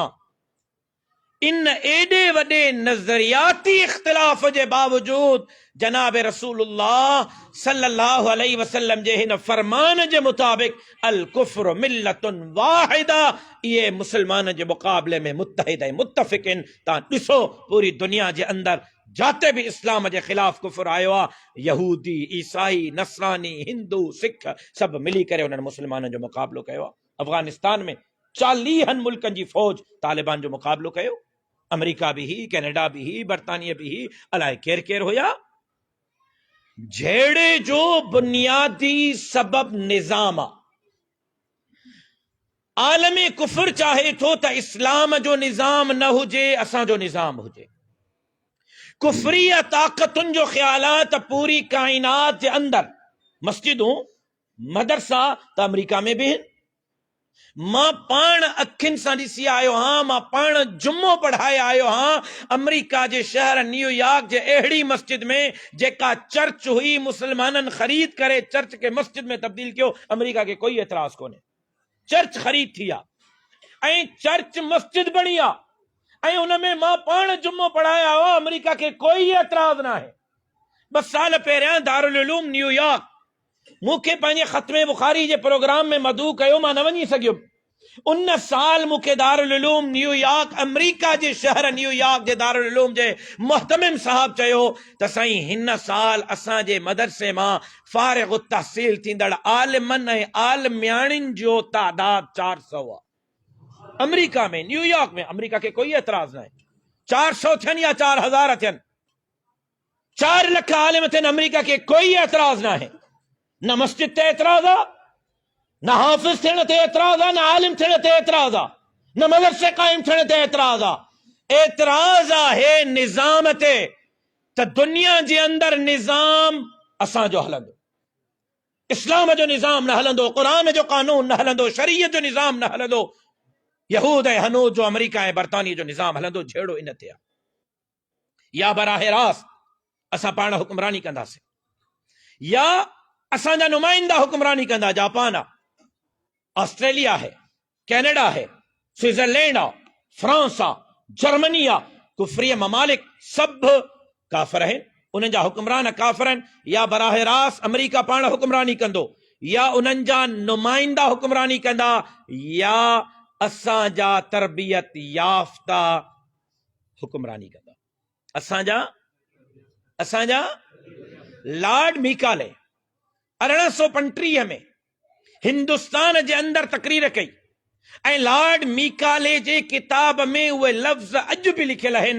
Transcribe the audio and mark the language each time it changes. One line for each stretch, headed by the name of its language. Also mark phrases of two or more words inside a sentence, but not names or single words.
Sindhi: इन एॾे वॾे नज़रियाती इख्तिलाफ़ जे बावजूद जनाब रसूलुल्लाह
Arabic: صلى الله عليه وسلم
Sindhi: जे हिन फरमान जे मुताबिक
Arabic: الكفر ملة واحدة,
Sindhi: ये मुसलमान जे मुक़ाबले में मुत्तहिद ऐं मुत्तफ़िक़िन। तव्हां ॾिसो पूरी दुनिया जे अंदरि जाते भी इस्लाम के खिलाफ कुफर आयो आ, यहूदी, ईसाई, नसरानी, हिंदू, सिख सब मिली करे
Urdu: انہوں نے مسلمانوں
Sindhi: जो मुकाबलो कयो। अफगानिस्तान में 40 मुल्कन की फौज तालिबान जो मुकाबलो कयो। अमेरिका भी ही, कैनेडा भी ही, बरतानिया भी ही, अलाए केर केर होया। जेड़े जो बुनियादी सबब निजाम आलमी कुफर चाहे तो त इस्लाम जो निजाम न हुजे, असा जो निजाम हुजे। कुफरी ताकतुन जो ख्यालात
Urdu: پوری کائنات کے اندر,
Sindhi: मस्जिदों मदरसा तो अमेरिका में भी मां पाण अखिन से ॾिसी आयो हाँ, मां पाण जुम्मो पढ़ाए आयो हाँ। अमेरिका के शहर न्यूयॉर्क के अड़ी मस्जिद में जेका चर्च हुई, मुसलमानन खरीद करे चर्च के मस्जिद में तब्दील कियो। अमेरिका के कोई एतराज कोने, चर्च खरीद थी आ ऐं चर्च मस्जिद बनी आ ऐं उनमें मां पाण जुम्मो पढ़ाया हो। अमेरिका के कोई एतराज ना है। बस साल पहिरियां दारुल उलूम न्यूयॉर्क मुखे पंहिंजे खत्मे बुखारी जे प्रोग्राम में मदू कयो, मां न वञी सघियुमि। उन साल मुखे दारुल उलूम न्यूयॉर्क, अमेरिका जे शहर न्यूयॉर्क जे दारुल उलूम जे मुहतमिम साहब चयो त साईं हिन साल असां जे मदरसे मां फारिग तहसील थींदड़ आलिमन ऐं आलिम्याणिन जो तादाद 400 आहे। अमेरिका में, न्यूयॉर्क में। अमेरिका के कोई एतराज ना है। 400 थियन या 4000 थियन, 4 लख आलिम थियन, अमेरिका के कोई एतराज ना है। न मस्जिद ते एतराज आ, न हाफिज थियण ते एतराज आ, न आलिम थियण ते एतराज आ, न मदरसे कायम थियण ते एतराज आ। एतराज आहे निजाम ते त दुनिया जे अंदर निजाम असां जो हलंदो, इस्लाम जो निजाम न हलंदो, कुरान जो कानून न हलंदो, शरीयत जो निजाम न हलंदो। यहूद ऐं हनूद जो, अमेरिका ऐं बरतानिया जो निजाम हलंदो, जहिड़ो इन ते आहे। या बराह रास्त असां पाण हुक्मरानी कंदासीं, या असांजा नुमाइंदा हुक्मरानी कंदा। जापान आ, ऑस्ट्रेलिया है, कैनेडा है, स्विट्जरलैंड आ, फ्रांस आ, जर्मनी आ, कुफरी ममालिक
Urdu: سب کافر ہیں,
Sindhi: उन्हनि जा हुक्मरान
Urdu: کافر ہیں.
Sindhi: या बराह रास्त अमेरिका पाण हुक्मरानी कंदो, या उन्हनि जा नुमाइंदा हुक्मरानी कंदा, या असांजा तरबियत याफ्ता हुक्मरानी कंदा। असांजा लॉर्ड मेकाले 1835 में हिंदुस्तान जे अंदर तकरीर कई ऐं लॉर्ड मेकाले जे किताब में उहे लफ्ज़ अॼु भी लिखियल आहिनि।